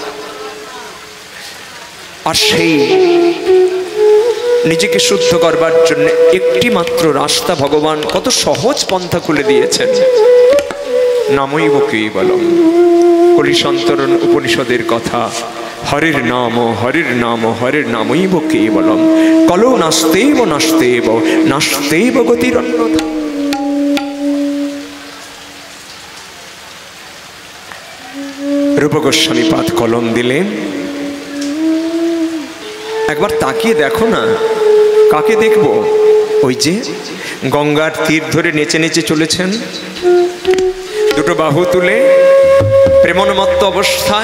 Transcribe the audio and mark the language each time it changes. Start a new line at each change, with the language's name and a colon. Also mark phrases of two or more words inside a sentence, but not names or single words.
Bangla: আর সেই নিজেকে শুদ্ধ করবার জন্য একটি মাত্র রাস্তা ভগবান কত সহজ পন্থা খুলে দিয়েছেন।
Sanskrit: নামৈব কেবলম,
Bangla: কলিসন্তরণ উপনিষদের কথা।
Sanskrit: হরির নাম হরির নাম হরির নামৈব কেবলম, কলো নাস্তেব নাস্তেব নাস্তেব গতিরন্যথা।
Bangla: রূপ গোস্বামী পাদ কলম দিলেন। একবার তাকিয়ে দেখো না, কাকে দেখবো? ওই যে গঙ্গার তীর ধরে নেচে নেচে চলেছেন, দুটো বাহু তুলে প্রেমোন্মত্ত অবস্থায়।